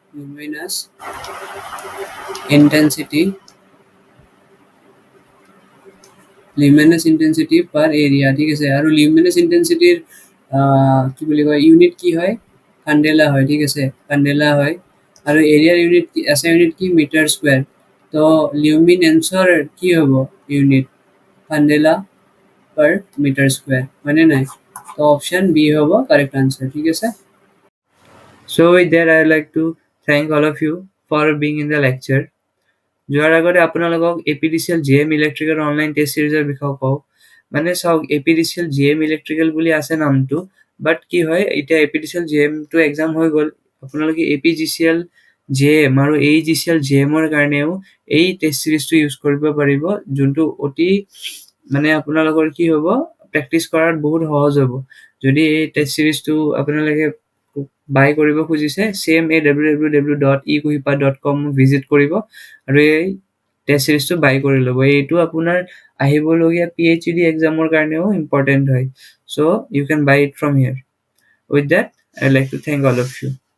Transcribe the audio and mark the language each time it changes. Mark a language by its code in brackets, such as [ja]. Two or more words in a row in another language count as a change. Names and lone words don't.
[en] luminous intensity per area [as] ঠিক আছে আৰু [en] luminous intensityৰ [as] কি বুলি কয় ইউনিট কি হয় কান্ডেলা হয় ঠিক আছে কান্ডেলা হয় আৰু এৰিয়াৰ ইউনিট [en] SI unit [as] কি [en] metre square [as] তো লিউমিনেন্সৰ কি হ'ব ইউনিট [en] candela per metre square [as] মানে নাই তো [en] option B [as] হ'ব [en] correct answer [as] ঠিক আছে [en] So with that, I would like to thank all of you for being in the lecture. [as] যোৱাৰ আগতে আপোনালোকক APDCL GM [en] electrical online test seriesৰ [as] বিষয়ে কওঁ মানে চাওক APDCL GM ইলেক্ট্ৰিকেল বুলি আছে নামটো বাট কি হয় এতিয়া APDCL GM টো এক্সাম হৈ গ'ল আপোনালোকে APGCL JM আৰু AEGCL JM ৰ কাৰণেও এই [en] test seriesটো use [as] কৰিব পাৰিব যোনটো অতি মানে আপোনালোকৰ কি হ'ব প্ৰেক্টিছ কৰাত বহুত সহজ হ'ব যদি এই [en] test seriesটো [as] আপোনালোকে বাই কৰিব খুজিছে সেম www.ekuhipath.com ভিজিট কৰিব আৰু এই [en] test seriesটো [as] বাই কৰি ল'ব এইটো আপোনাৰ আহিবলগীয়া PhD এক্সামৰ কাৰণেও ইম্পৰ্টেণ্ট হয় [en] so you can buy it from here with that I'd like to thank all of you